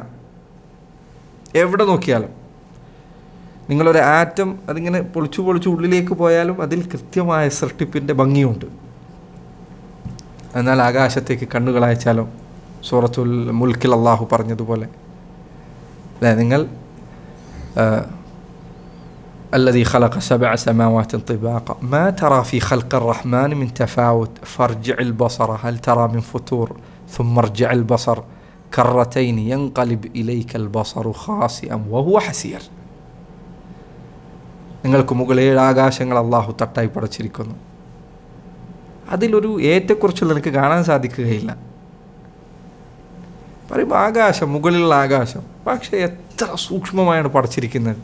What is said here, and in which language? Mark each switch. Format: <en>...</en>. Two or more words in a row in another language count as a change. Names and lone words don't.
<ml>എവിടെ നോക്കിയാലും നിങ്ങളൊരു ആറ്റം അതിങ്ങനെ പൊളിച്ചു ഉള്ളിലേക്ക് പോയാലും അതിൽ കൃത്യമായ സൃഷ്ടിപ്പിൻ്റെ ഭംഗിയുണ്ട്. എന്നാൽ ആകാശത്തേക്ക് കണ്ണുകൾ അയച്ചാലോ? സൂറത്തുൽ മുൽക്കിൽ അള്ളാഹു പറഞ്ഞതുപോലെ അല്ലേ, നിങ്ങൾ</ml> <ar>الذي خلق 7 سماوات طباقا ما ترى في خلق الرحمن من تفاوت فارجع البصر هل ترى من فطور ثم ارجع البصر كرتين ينقلب إليك البصر خاسئا وهو حسير.</ar> <ml>നിങ്ങൾക്ക് മുകളിൽ 7 ആകാശങ്ങൾ അള്ളാഹു തട്ടായി പടച്ചിരിക്കുന്നു. അതിലൊരു ഏറ്റക്കുറച്ചുള്ള എനിക്ക് കാണാൻ സാധിക്കുകയില്ല. പറയുമ്പോൾ ആകാശം, മുകളിലുള്ള ആകാശം, പക്ഷേ എത്ര സൂക്ഷ്മമായാണ് പടച്ചിരിക്കുന്നത്.</ml>